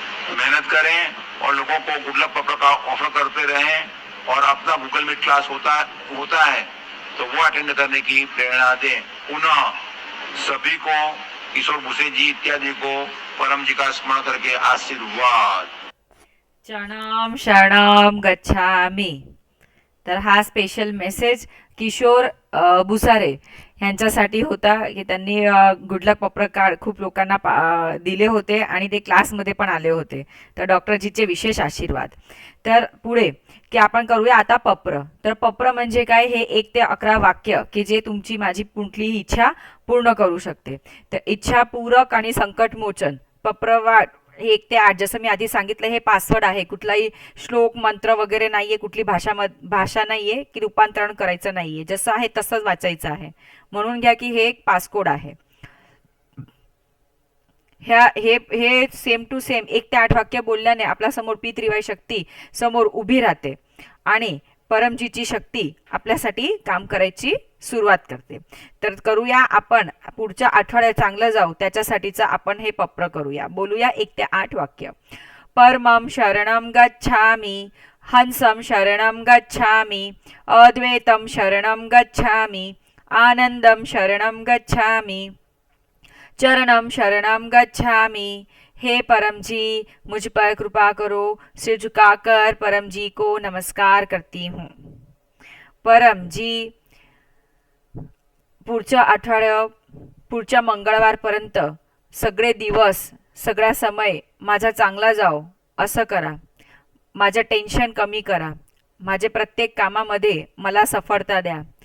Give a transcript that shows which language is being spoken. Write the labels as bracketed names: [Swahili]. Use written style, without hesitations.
[Hindi] मेहनत करें और लोगों को गुड लक पेपर का ऑफर करते रहें और अपना गूगल मीट क्लास होता है तो वो अटेंड करने की प्रेरणा दें। पुनः सभी को, किशोर भूसे जी इत्यादि को परम जी का स्मरण करके आशीर्वाद। [Sanskrit] चरणम शरणम गच्छामी। [Marathi] तर हा स्पेशल मेसेज किशोर भुसारे यांच्यासाठी होता की त्यांनी गुड लक पत्र कार्ड खूप लोकांना दिले होते आणि ते क्लासमध्ये पण आले होते. तर डॉक्टरजीचे विशेष आशीर्वाद. तर पुढे की आपण करूया आता पत्र. तर पत्र म्हणजे काय, हे 1 ते 11 वाक्य की जे तुमची माझी कुठलीही इच्छा पूर्ण करू शकते. तर इच्छा पूरक आणि संकटमोचन पत्रवाट हे 1 ते 8, जसं मी आधी सांगितलं हे पासवर्ड आहे. कुठलाही श्लोक मंत्र वगैरे नाहीये, कुठली भाषा नाहीये की रूपांतरण करायचं नाहीये, जसं आहे तसंच वाचायचं आहे. म्हणून घ्या की हे एक पासकोड आहे. हे सेम टू सेम 1 ते 8 वाक्य बोलल्याने आपल्या समोर पी त्रिवाई शक्ती समोर उभी राहते आणि परमजीची शक्ती आपल्यासाठी काम करायची सुरुवात करते. तर करूया आपण पुढच्या आठवड्यात चांगलं जाऊ त्याच्यासाठीचं आपण हे पत्र करूया. बोलूया 1 ते 8 वाक्य. [Sanskrit] परमं शरणं गच्छामि, हंसं शरणं गच्छामि, अद्वैतं शरणं गच्छामि, आनंदं शरणं गच्छामि, चरणम शरणम गच्छामि। [Hindi] हे परम जी, मुझ पर कृपा करो। सिर झुकाकर परम जी को नमस्कार करती हूँ. [Marathi] परम जी, पुढच्या आठवड्या पुढच्या मंगळवारपर्यंत सगळे दिवस सगळा समय माझा चांगला जाओ असं करा. माझं टेन्शन कमी करा. माझे प्रत्येक कामामध्ये मला सफलता द्या.